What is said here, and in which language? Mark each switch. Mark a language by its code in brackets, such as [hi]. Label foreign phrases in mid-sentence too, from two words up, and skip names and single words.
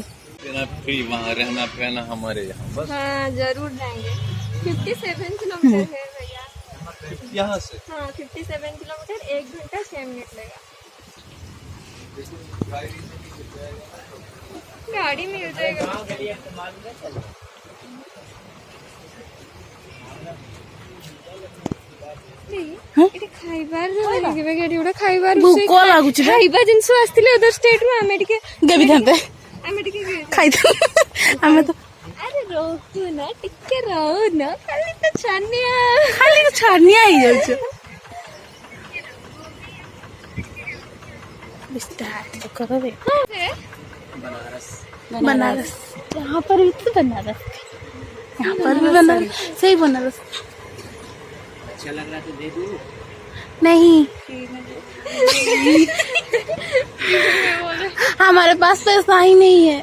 [hi] फ्री वहाँ रहना पहना हमारे यहाँ बस। हाँ जरूर जाएंगे। 57 किलोमीटर है भैया यहाँ से। हाँ 57 किलोमीटर, 1 घंटा 6 मिनट लगेगा। गाड़ी मिल जाएगा। [or] ଭୋକ ଲାଗୁଛି ଖାଇବା ଜିନିଷ ଆସିଥିଲେ [en] other state [or] ରୁ ଆମେ ଟିକେ ଦେବିଥାନ୍ତେ ଖାଇଥାନ୍ତେ ଆମେ ତ। ଆରେ ରହୁନା ଟିକେ ରହୁନା, ଖାଲି ତ ଛାନିଆ ହେଇଯାଉଛୁ। [hi] बनारस यहाँ पर भी तो बनारस, यहाँ पर भी बनारस, सही बनारस। अच्छा लग रहा तो दे दूँ? नहीं हमारे पास पैसा ही नहीं है।